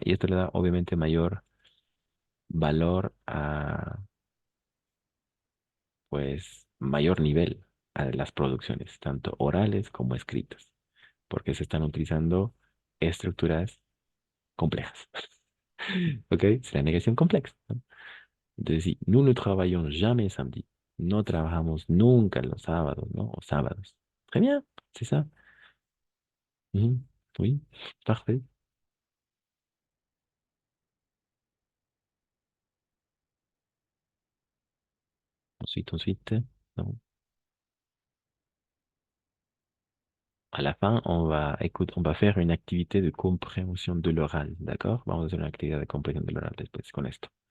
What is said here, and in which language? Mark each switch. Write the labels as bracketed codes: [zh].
[es] Y esto le da obviamente mayor valor pues, mayor nivel a las producciones, tanto orales como escritas, porque se están utilizando estructuras complejas. [fr] ¿Ok? C'est la négación complexa, ¿no? [es] Entonces, sí, [fr] nous ne travaillons jamais samedi. [es] No trabajamos nunca los sábados, ¿no? O sábados. [fr] Très bien, c'est ça. [es] Mhm. [fr] Oui, parfait. Ensuite, non. À la fin, on va faire une activité de compréhension de l'oral, d'accord? [es] Vamos a hacer una actividad de [fr] compréhension de l'oral [es] después con esto.